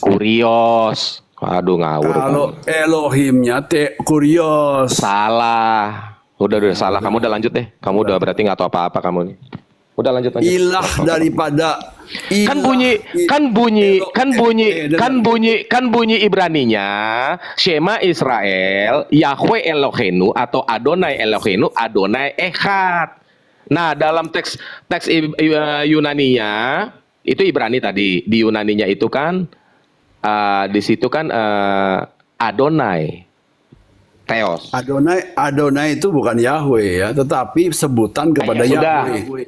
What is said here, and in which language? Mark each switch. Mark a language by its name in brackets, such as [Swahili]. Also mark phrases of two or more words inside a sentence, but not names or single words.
[Indonesian] Kurios. Aduh, ngawur. Kalau Elohimnya Kurios. Salah. Udah salah. Kamu udah lanjut deh. Kamu udah berarti nggak tahu apa-apa kamu nih. Udah lanjut. Ilah daripada Kan bunyi Ibraninya [Hebrew] שמע ישראל, יהוה אלוהינו atau אדוני אלוהינו, אדוני אחד. [Indonesian] Nah, dalam teks Yunaninya itu Ibrani tadi, di Yunaninya itu kan di situ kan Adonai Theos. Adonai itu bukan Yahweh ya, tetapi sebutan kepada Yahweh.